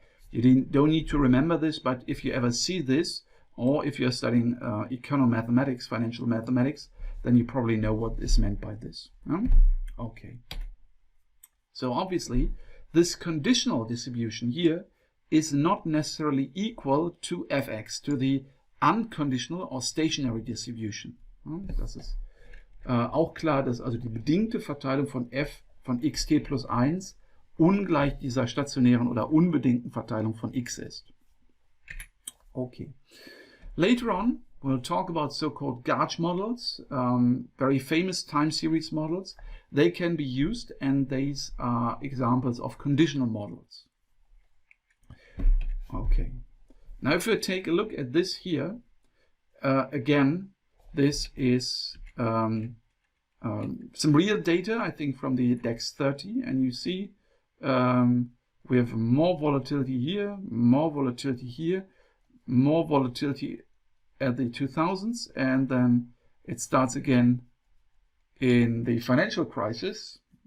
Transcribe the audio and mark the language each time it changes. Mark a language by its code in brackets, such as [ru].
[en] You don't need to remember this, but if you ever see this, or if you're studying economathematics, financial mathematics, then you probably know what is meant by this. Okay. So obviously, this conditional distribution here is not necessarily equal to fx, to the unconditional or stationary distribution. [de] Das ist auch klar, dass also die bedingte Verteilung von f von xt plus 1 ungleich dieser stationären oder unbedingten Verteilung von x ist. [en] Okay. Later on, we'll talk about so-called gauge models, very famous time series models. They can be used, and these are examples of conditional models. Okay. Now, if we take a look at this here, again, this is some real data, I think, from the DAX 30, and you see we have more volatility here, more volatility here, more volatility at the 2000s, and then it starts again in the financial crisis,